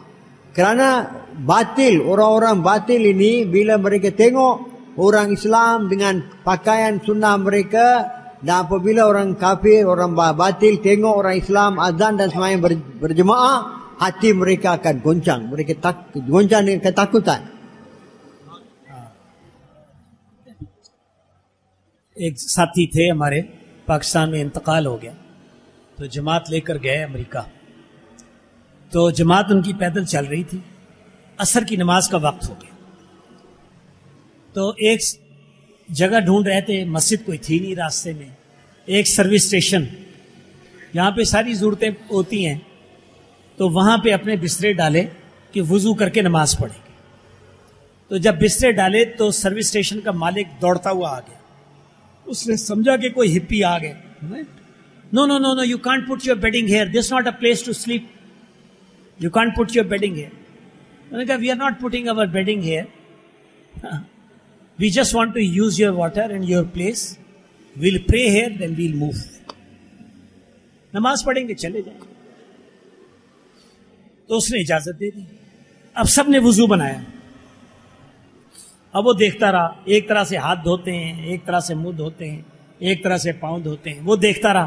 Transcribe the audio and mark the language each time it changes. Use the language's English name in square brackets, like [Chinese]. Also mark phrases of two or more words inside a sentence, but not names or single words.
[Malay] Kerana batil, orang-orang batil ini bila mereka tengok orang Islam dengan pakaian sunnah mereka, dan apabila orang kafir, orang batil tengok orang Islam azan dan semayang berjemaah, hati mereka akan goncang. Mereka goncang dengan ketakutan. [Urdu] ایک ساتھی تھے ہمارے, پاکستان میں انتقال ہو گیا, تو جماعت لے کر گئے امریکہ. تو جماعت ان کی پیدل چل رہی تھی, عصر کی نماز کا وقت ہو گیا. تو ایک جگہ ڈھونڈ رہے تھے, مسجد کوئی تھی نہیں راستے میں, ایک [English] service station, [Urdu] یہاں پہ ساری ضرورتیں ہوتی ہیں, تو وہاں پہ اپنے بسترے ڈالے کہ وضو کر کے نماز پڑھیں گے. تو جب بسترے ڈالے تو [English] service station [Urdu] کا مالک دوڑتا ہوا آ گیا. اس نے سمجھا کہ کوئی ہپی آ گئے. [English] No, you can't put your bedding here. This is not a place to sleep. You can't put your bedding here. We are not putting our bedding here. We just want to use your water and your place. We'll pray here, then we'll move. [Urdu] نماز پڑھیں گے, چلے جائیں. تو اس نے اجازت دے دی. اب سب نے وضو بنایا. اب وہ دیکھتا رہا, ایک طرح سے ہاتھ دھوتے ہیں, ایک طرح سے منہ دھوتے ہیں, ایک طرح سے پاؤں دھوتے ہیں. وہ دیکھتا رہا.